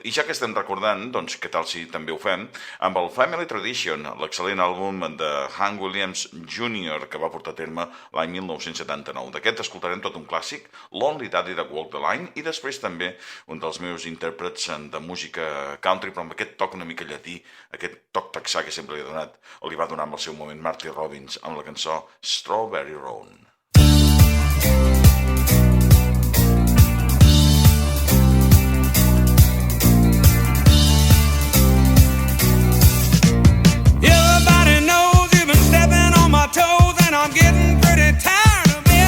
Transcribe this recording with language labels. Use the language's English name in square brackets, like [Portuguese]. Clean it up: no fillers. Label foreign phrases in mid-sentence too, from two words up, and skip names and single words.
[Catalan] I ja que estem recordant, doncs què tal si també ho fem amb el Family Tradition, l'excel·lent àlbum de Hank Williams Jr., que va portar a terme l'any 1979. D'aquest escoltarem tot un clàssic, Lonely Daddy de Walk the Line, i després també un dels meus intèrprets de música country, però amb aquest toc una mica llatí, aquest toc texà que sempre li va donar en el seu moment Marty Robbins amb la cançó Strawberry Roan. [English] Everybody knows you've been stepping on my toes, and I'm getting pretty tired of it.